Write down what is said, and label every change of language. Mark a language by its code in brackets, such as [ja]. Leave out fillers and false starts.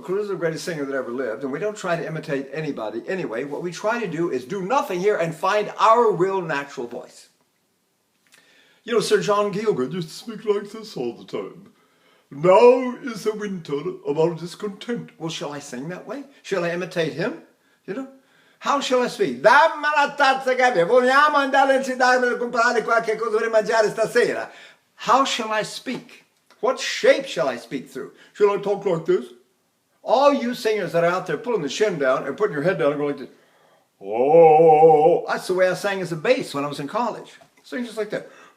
[en] Caruso's the greatest singer that ever lived, and we don't try to imitate anybody anyway. What we try to do is do nothing here and find our real natural voice. You know, Sir John Gielgud used to speak like this all the time. Now is the winter of our discontent. Well, shall I sing that way? Shall I imitate him? You know? How shall I speak? [it] Dammi la tazza che vogliamo andare in città per comprare qualche cosa per mangiare stasera. [en] How shall I speak? What shape shall I speak through? Shall I talk like this? All you singers that are out there pulling the shin down and putting your head down and going like this. Oh, that's the way I sang as a bass when I was in college. Sing just like that.